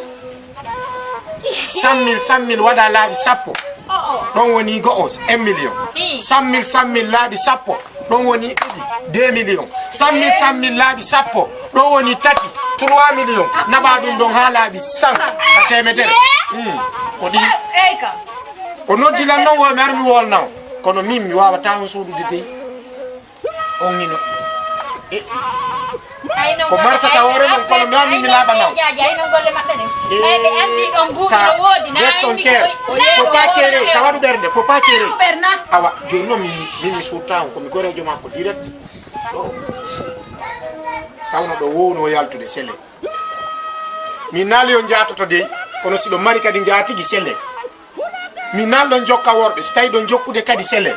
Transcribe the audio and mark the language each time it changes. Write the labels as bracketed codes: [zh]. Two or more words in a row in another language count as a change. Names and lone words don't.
[ff] 100 000 waɗa laaɓi sappo ɗon woni go'o 1 million 100 000 laaɓi sappo ɗon woni ɗiɗi 2 millions 100 000 laaɓi sappo ɗon woni tati 3 millions naɓa ɗum ɗon ha laaɓi 100 a temedere ko ɗi o noddi lan non wo mi ar mi wolnaw kono min mi wawata on suudude dey on ngino ko marsata hoore mum kono mi ammi mi laaɓanaw ayno golle maɓɓe ɗen ɓe andi ɗon mbuuɗi no woodi [fr] faut pas [ff] kéré tawaɗu ɓernde [fr] faut pas [ff] kéré awa joni noon min mi suurta on komi gorejo makko direct ɗo tawno ɗo wowno yaltude sele min naali o jatoto dey kono siɗo mari kadi jaatigi sele min naalɗon jokka worɓe so tawi ɗon jokkude kadi sele